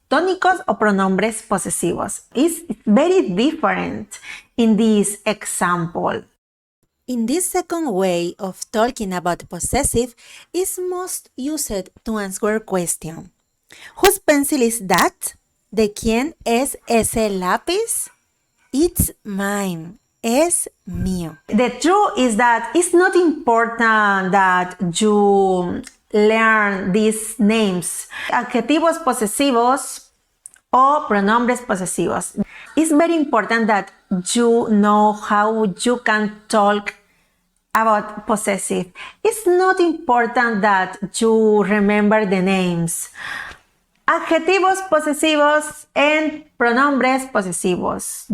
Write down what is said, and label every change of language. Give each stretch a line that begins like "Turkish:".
Spanish: Tónicos o pronombres posesivos.
English: It's very different in this example. In this second way of talking about possessive is most used to answer a question. Whose pencil is that?
Spanish: ¿De quién es ese lápiz?
English: It's mine.
Spanish: Es mío.
English: The truth is that it's not important that you learn these names.
Spanish: Adjetivos posesivos o pronombres posesivos.
English: It's very important that you know how you can talk about possessive. It's not important that you remember the names.
Spanish: Adjetivos posesivos and pronombres posesivos.